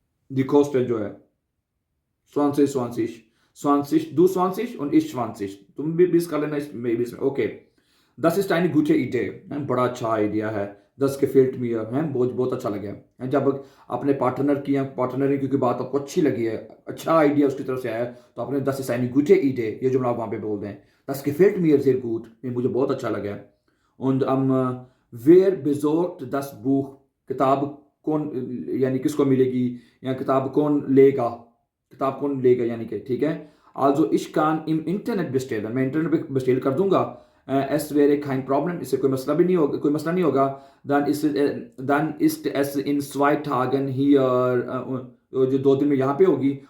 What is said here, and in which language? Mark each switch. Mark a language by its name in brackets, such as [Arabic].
[German] Die Kosten [Hindi] जो है 20, 20, 20, [German] du 20 und ich 20, [Hindi] तुम भी 20 कर लेना, मैं 20 में, okay. [German] das ist eine gute Idee, [Hindi] बड़ा अच्छा आइडिया है। [German] das gefällt mir, [Hindi] हैं, बहुत अच्छा लगा है। जब अपने पार्टनर की या पार्टनर की बात आपको अच्छी लगी है, अच्छा आइडिया उसकी तरफ से आया, तो आपने [German] das ist eine gute Idee [Hindi] ये जुमला आप वहाँ पे बोल दें। [German] das gefällt mir sehr gut, [Hindi] मुझे बहुत अच्छा लगा। [German] und wer besorgt das Buch, [Hindi] किताब कौन, यानी किसको मिलेगी, या किताब कौन लेगा, किताब कौन लेगा यानी कि, ठीक है। [German] also ich kann im Internet bestellen, [Hindi] मैं इंटरनेट पे बेस्टेल कर दूंगा। [German] es wäre kein Problem, [Hindi] इससे कोई मसला भी नहीं होगा, कोई मसला नहीं होगा। [German] dann ist es in 2 Tagen hier, [Hindi] जो 2 दिन में यहाँ पे होगी।